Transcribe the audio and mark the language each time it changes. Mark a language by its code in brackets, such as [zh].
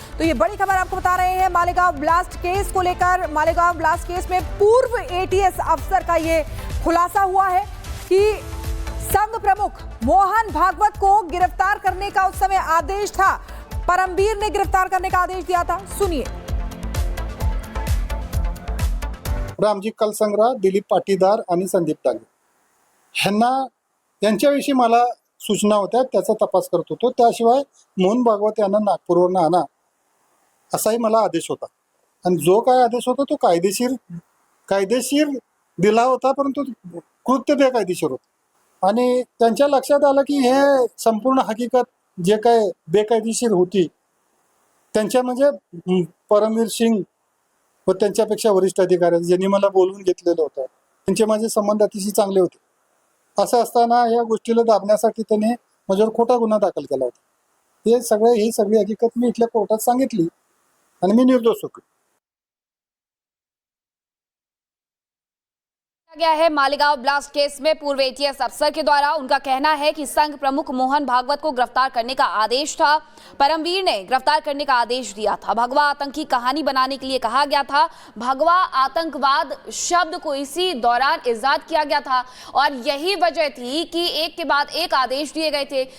[hi] तो ये बड़ी खबर आपको बता रहे हैं मालेगांव ब्लास्ट केस को लेकर। मालेगांव ब्लास्ट केस में पूर्व एटीएस अफसर का ये खुलासा हुआ है कि संघ प्रमुख मोहन भागवत को गिरफ्तार करने का उस समय आदेश था। परमवीर ने गिरफ्तार करने का आदेश दिया था। सुनिए। [mr] रामजी कलसंग्रह, दिलीप पाटीदार आणि संदीप डांगे यांच्याविषयी मला सूचना होत्या, त्याचा तपास करत होतो। त्याशिवाय मोहन भागवत यांना नागपूरवरून आणा असाही मला आदेश होता आणि जो काय आदेश होता तो कायदेशीर दिला होता, परंतु कृत्य बेकायदेशीर होतं आणि त्यांच्या लक्षात आलं की हे संपूर्ण हकीकत जे काय बेकायदेशीर होती त्यांच्या म्हणजे परमवीर सिंग व त्यांच्यापेक्षा वरिष्ठ अधिकारी ज्यांनी मला बोलवून घेतलेलं होतं त्यांचे माझे संबंध अतिशय चांगले होते। असं असताना या गोष्टीला दाबण्यासाठी त्यांनी माझ्यावर खोटा गुन्हा दाखल केला होता। ही सगळी हकीकत मी इथल्या कोर्टात सांगितली आणि मी निर्दोष होतो। [hi] गया है मालेगांव ब्लास्ट केस में पूर्व एटीएस अफसर के द्वारा। उनका कहना है कि संघ प्रमुख मोहन भागवत को गिरफ्तार करने का आदेश था। परमवीर ने गिरफ्तार करने का आदेश दिया था। भगवा आतंक की कहानी बनाने के लिए कहा गया था। भगवा आतंकवाद शब्द को इसी दौरान इजाद किया गया था और यही वजह थी कि एक के बाद एक आदेश दिए गए थे।